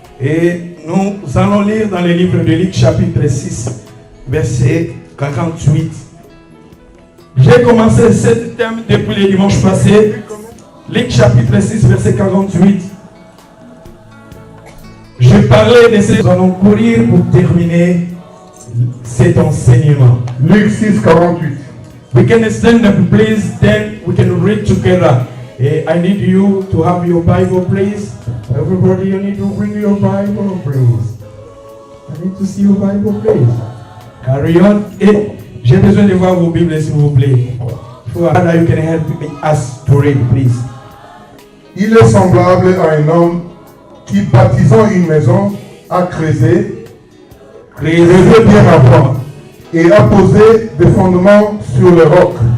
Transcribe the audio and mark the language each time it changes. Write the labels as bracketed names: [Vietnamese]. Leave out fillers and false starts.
[French] Et nous allons lire dans les livres de Luc chapitre 6, verset 48. J'ai commencé ce thème depuis le dimanche passé. Luc chapitre 6, verset 48. Je parlais de ce. Nous allons courir pour terminer cet enseignement. Luc 6, 48. [English] We can stand up, please, then we can read together. I need you to have your Bible, please. Everybody, you need to bring your Bible, please. I need to see your Bible, please. Carry on. [French] Et j'ai besoin de voir vos Bibles, s'il vous plaît. [English] Father, you can help us to read, please. [French] Il est semblable à un homme qui, bâtissant une maison, a creusé bien avant et a posé des fondements sur le roc.